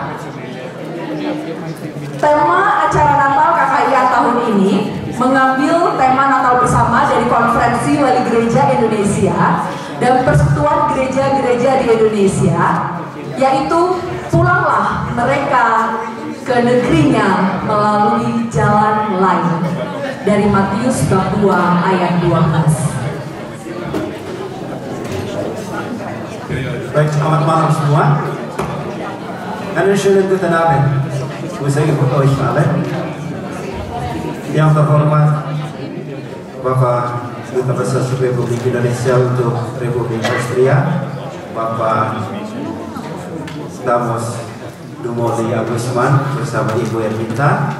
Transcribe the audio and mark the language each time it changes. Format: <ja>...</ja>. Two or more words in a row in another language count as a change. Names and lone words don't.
<id>Tema acara Natal KKIA tahun ini mengambil tema Natal bersama dari Konferensi Wali Gereja Indonesia dan Persekutuan Gereja-Gereja di Indonesia, yaitu pulanglah mereka ke negerinya melalui jalan lain, dari Matius bab 2 ayat 12. Baik, selamat malam semua.</id> <de>Einen schönen guten Abend. Saya für euch alle.</de> <id>Yang terhormat Bapak Duta Besar Republik Indonesia untuk Republik Austria, Bapak Damos Dumoli Agusman bersama Ibu Ervita.</id>